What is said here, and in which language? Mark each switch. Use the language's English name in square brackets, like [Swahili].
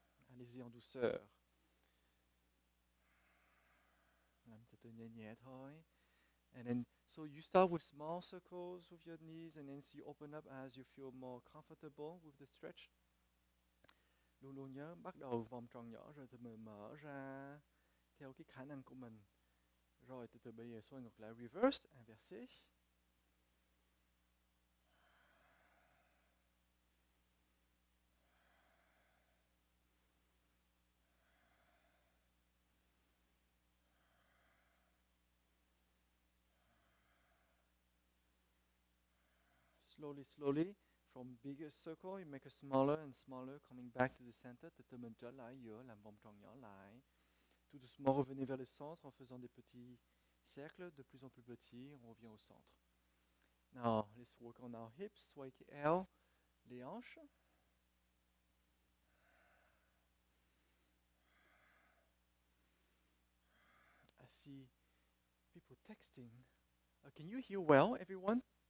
[French] Allez-y en douceur. [Vietnamese] Làm từ từ nhẹ nhẹ thôi. [English] And then, so you start with small circles with your knees, and then you open up as you feel more comfortable with the stretch. [Vietnamese] Luôn luôn nhớ bắt đầu vòng tròn nhỏ rồi từ từ mở ra theo cái khả năng của mình. Rồi từ từ bây giờ xoay ngược lại, reverse, inversé. [English] Slowly, slowly, from bigger circle, you make a smaller and smaller, coming back to the center. [Vietnamese] Từ từ mình trở lại giữa, làm vòng tròn nhỏ lại. [French] Tout doucement, revenez vers le centre en faisant des petits cercles de plus en plus petits. On revient au centre. [English] Now, let's work on our hips. Sway [Vietnamese] cái eo, [French] les hanches. [English] I see people texting. Can you hear well, everyone?